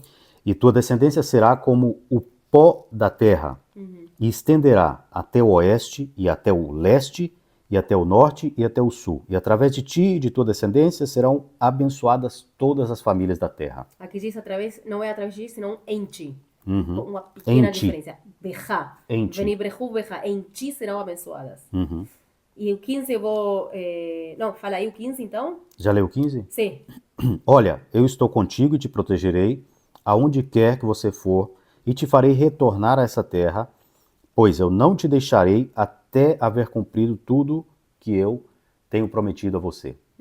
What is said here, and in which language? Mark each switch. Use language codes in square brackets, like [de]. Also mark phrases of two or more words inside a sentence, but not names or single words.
[pt] E tua descendência será como o pó da terra, e estenderá até o oeste, e até o leste, e até o norte, e até o sul. E através de ti e de tua descendência serão abençoadas todas as famílias da terra. Aqui diz através, não é através de ti, senão em ti. Uma pequena diferença. Becha. Em ti. [he] ונברכו בך. [pt] Em ti serão abençoadas. E o 15 eu vou... Não, fala aí o 15 então. Já leu o 15? Sim. Olha, eu estou contigo e te protegerei aonde quer que você for, e te farei retornar a essa terra, pois eu não te deixarei até haver cumprido tudo que eu tenho prometido a você.